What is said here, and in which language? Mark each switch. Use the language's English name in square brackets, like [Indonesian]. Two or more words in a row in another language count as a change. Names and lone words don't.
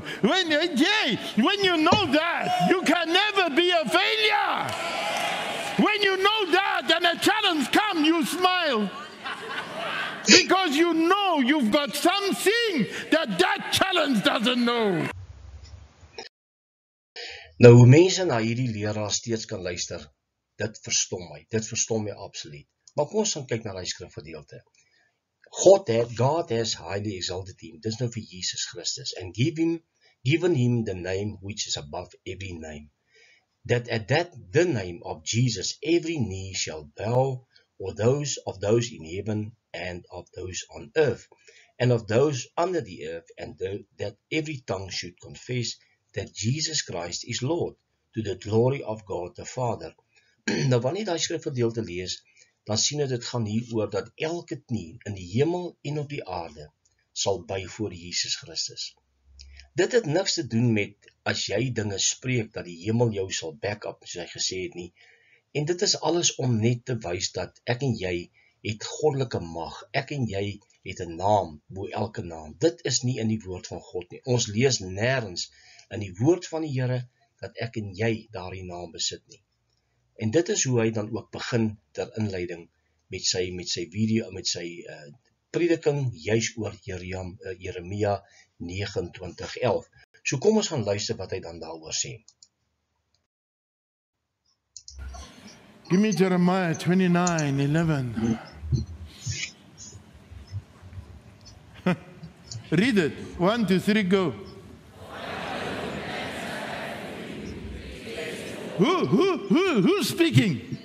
[English] When you know that, you can never be a failure. When you know that and a challenge comes, you smile. Because you know you've got something that challenge doesn't know. [Afrikaans] Nou, hoe mense na hierdie leraar steeds kan luister, dit verstom my. Dit verstom my absoluut. Maar kom ons gaan kyk na die skrifgedeelte. [English] God has highly exalted him. [Afrikaans] Dis nou vir Jesus Christus. [English] And given him the name which is above every name. That at the name of Jesus every knee shall bow, or those of those in heaven and of those on earth, and of those under the earth, and that every tongue should confess that Jesus Christ is Lord, to the glory of God the Father. [Afrikaans] Nou, wanneer jy die skrifgedeelte lees, dan sien dit gaan hier oor dat elke knie in die hemel en op die aarde sal buig voor Jesus Christus. Dit het niks te doen met as jy dinge spreek dat die hemel jou sal [English] back up, [Afrikaans] soos hy gesê het nie. En dit is alles om net te wys dat ek en jy het goddelike mag. Ek en jy het 'n naam bo elke naam. Dit is nie in die woord van God nie. Ons lees nêrens in die woord van die Here dat ek en jy daardie naam besit nie. En dit is hoe hy dan ook begin ter inleiding met sy prediking juis oor Jeremia 29:11. So kom ons gaan luister wat hy dan daaroor sê. [English] Give me Jeremiah 29:11. Read it. 1, 2, 3, go. Who's speaking?